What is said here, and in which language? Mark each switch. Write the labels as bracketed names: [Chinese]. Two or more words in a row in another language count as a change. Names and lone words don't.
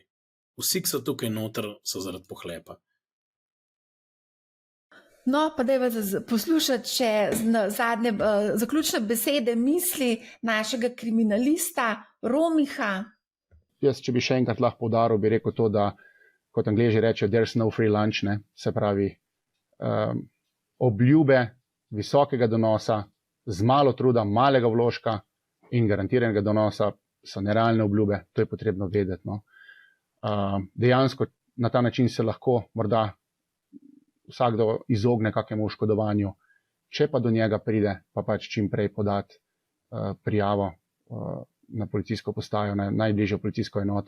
[Slovenian] Vsi, ki so tukaj noter, so zaradi pohlepa. No, pa dajva poslušati še zadnje zaključne besede, misli našega kriminalista Romiha. Jaz, če bi še enkrat lahko poudaril, bi rekel to, da kot Angleži rečejo, [English] there's no free lunch, [Slovenian] ne? Se pravi, obljube visokega donosa, z malo truda, malega vložka in garantiranega donosa so nerealne obljube, to je potrebno vedeti. No? Dejansko na ta način se lahko morda vsakdo izogne kakemu oškodovanju, če pa do njega pride, pa pač čim prej podati prijavo na policijsko postajo, na najbližjo policijsko enoto.